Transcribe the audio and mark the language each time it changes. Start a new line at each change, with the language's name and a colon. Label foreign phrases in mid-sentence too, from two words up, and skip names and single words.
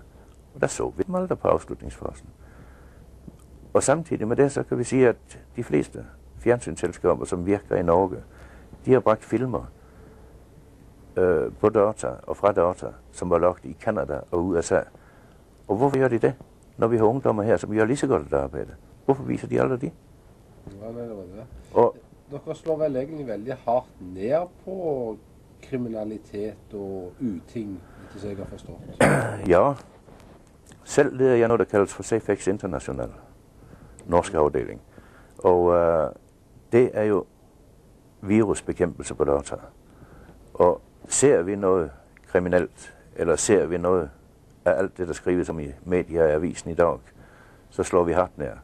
Danish: Og der så vi dem aldrig på afslutningsfasen. Og samtidig med det, så kan vi sige, at de fleste fjernsynsselskaber, som virker i Norge, de har bragt filmer på data og fra data, som var lagt i Canada og USA. Og hvorfor gør de det, når vi har ungdommer her, som gør lige så godt et arbejde? Hvorfor viser de aldrig de? Ja, det var det.
Norwegian: Og dere slår vel egentlig veldig hardt ned på kriminalitet og uting, hvis jeg har forstått.
Danish: Ja, selv leder jeg noget, der kaldes for Safex International, norsk afdeling. Og det er jo virusbekæmpelse på data. Og ser vi noget kriminelt, eller ser vi noget af alt det, der skrives om i medier og avisen i dag, så slår vi hardt ned.